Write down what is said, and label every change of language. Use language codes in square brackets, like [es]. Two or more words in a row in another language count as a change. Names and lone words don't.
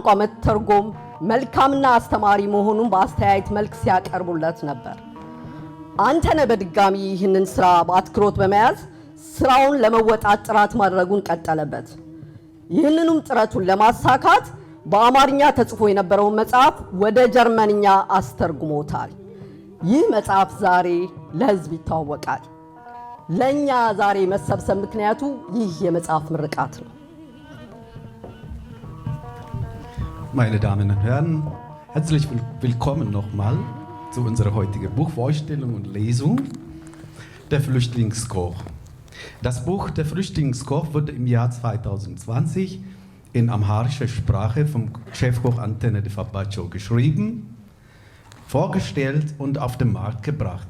[am] መተርጎም መልካምና አስተማሪ መሆኑን በአስተያየት መልክ ሲያቀርቡለት ነበር። አንተነህ በድጋሚ ይህንን ስራ በአትኩሮት በመያዝ ስራውን ለመወጣት ጥረት ማድረጉን ቀጠለበት። ይህንንም ጥረቱን ለማሳካት በአማርኛ ተጽፎ የነበረውን መጽሐፍ ወደ ጀርመንኛ አስተርጉሞታል። ይህ መጽሐፍ ዛሬ ለሕዝብ ይታወቃል። ለኛ ዛሬ መሰብሰብ ምክንያቱ ይህ የመጽሐፍ ምርቃት ነው። [de] Meine Damen und Herren, herzlich willkommen nochmal zu unserer heutigen Buchvorstellung und Lesung Der Flüchtlingskoch. Das Buch Der Flüchtlingskoch wurde im Jahr 2020 in amharischer Sprache vom Chefkoch Antener Defabacho geschrieben, vorgestellt und auf den Markt gebracht.